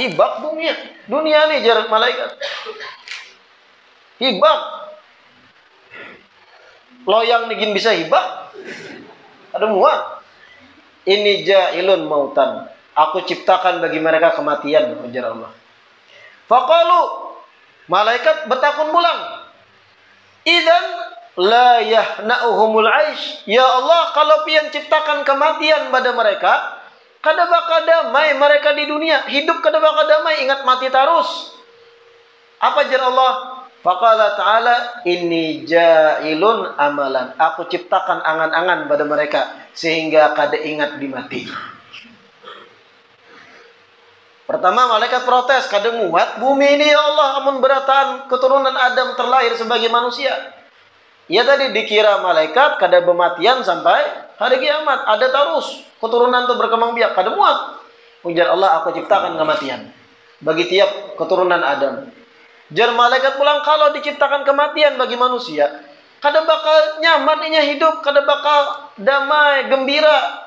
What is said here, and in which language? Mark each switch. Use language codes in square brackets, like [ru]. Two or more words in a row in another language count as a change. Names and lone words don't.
[bjn] Hibak bumi. Dunia nih jar malaikat. Hibak. Loyang nigin bisa hibak. Ada muat. Ini [ar] جاعل موتا. [bjn] Aku ciptakan bagi mereka kematian, ujar Allah. Faqalu, malaikat bertakun pulang. [ar] إذن لا يهنؤهم العيش. [bjn] Ya Allah, kalau pian ciptakan kematian pada mereka, kada bakal damai mereka di dunia. Hidup kada bakal damai, ingat mati terus. Apa jar Allah? [ar] فقال تعالى إني جاعل أملا. [bjn] Aku ciptakan angan-angan pada mereka sehingga kada ingat di mati. Pertama malaikat protes, kada muat bumi ini ya Allah amun berataan keturunan Adam terlahir sebagai manusia. Ya tadi dikira malaikat kada bematian sampai hari kiamat, ada terus keturunan itu berkembang biak, kada muat. Ujar Allah, aku ciptakan kematian bagi tiap keturunan Adam. Jar malaikat pulang, kalau diciptakan kematian bagi manusia, kada bakal nyaman inya hidup, kada bakal damai, gembira.